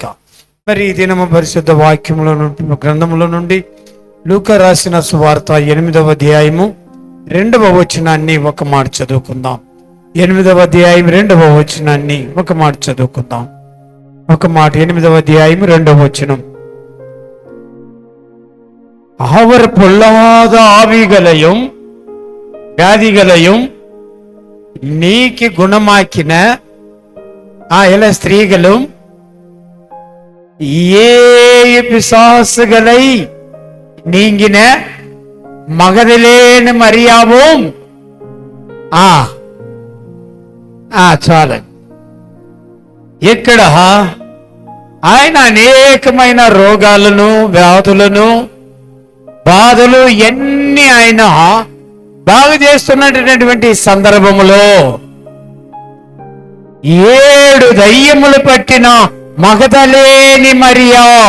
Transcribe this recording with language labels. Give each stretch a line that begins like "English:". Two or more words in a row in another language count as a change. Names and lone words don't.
Telugu: మరి ఈ దినము పరిశుద్ధ వాక్యములో గ్రంథములో నుండి లూకా రాసిన సువార్త 8వ అధ్యాయము 2వ వచనాన్ని ఒక మాట చదువుకుందాం. 8వ అధ్యాయం 2వ వచనాన్ని ఒక మాట చదువుకుందాం. ఒక మాట 8వ అధ్యాయం 2వ వచనం.
Tamil: அவர் பொல்லாத ஆவிகளையும் வியாதிகளையும் நீக்கி குணமாக்கின இள ஸ்திரீகளும் 7 பிசாசுகளை நீங்கின మగదలేని మరియాவும் చాలు.
Telugu: ఇక్కడ ఆయన అనేకమైన రోగాలను, వ్యాధులను, బాధలు ఎన్ని ఆయన బాగు చేస్తున్నటువంటి సందర్భములో 7 దయ్యములు పట్టిన మగదలేని మరియా.